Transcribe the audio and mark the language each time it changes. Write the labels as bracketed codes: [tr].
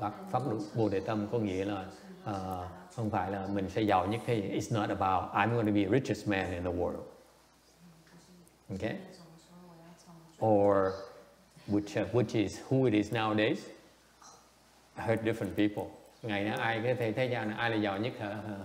[vi] Phát bồ đề tâm có nghĩa là không phải là mình sẽ giàu nhất thế. [en] It's not about I'm going to be the richest man in the world. Okay. Or which is who it is nowadays. I heard different people. [vi] Ngày nay ai cái thế gian này ai là giàu nhất hả?